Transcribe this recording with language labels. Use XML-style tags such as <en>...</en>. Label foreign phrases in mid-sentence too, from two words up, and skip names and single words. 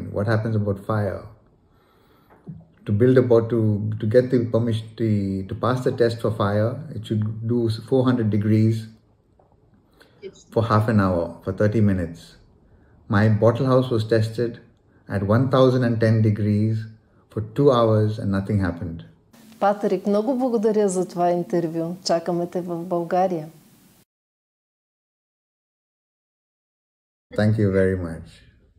<en>What happens about fire? To get the permission to pass the test for fire, it should do 400 degrees for half an hour, for 30 minutes. My bottle house was tested at 1010 degrees for 2 hours and nothing happened.</en> <bg>Патрик, много благодаря за това интервю. Чакаме те в България.</bg> <en>Thank you very much.</en>